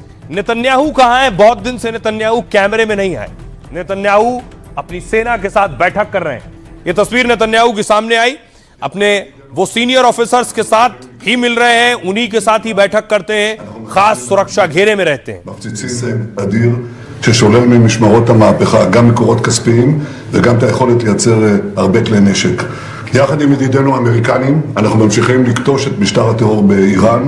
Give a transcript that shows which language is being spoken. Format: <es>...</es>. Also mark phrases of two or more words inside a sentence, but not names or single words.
<hi>नेतन्याहू कहां है? बहुत दिन से नेतन्याहू कैमरे में नहीं आए। नेतन्याहू अपनी सेना के साथ बैठक कर रहे हैं। यह तस्वीर नेतन्याहू के सामने आई, अपने वो</hi> <en>senior officers</en> <hi>के साथ ही मिल रहे हैं, उन्हीं के साथ ही बैठक करते हैं, खास सुरक्षा घेरे में रहते हैं।</hi> <he>ששולל ממשמרות המהפכה גם מקורות כספיים וגם את היכולת לייצר הרבה כלי נשק. יחד עם ידידינו האמריקנים אנחנו ממשיכים לקטוש את משטר הטרור באיראן.</he>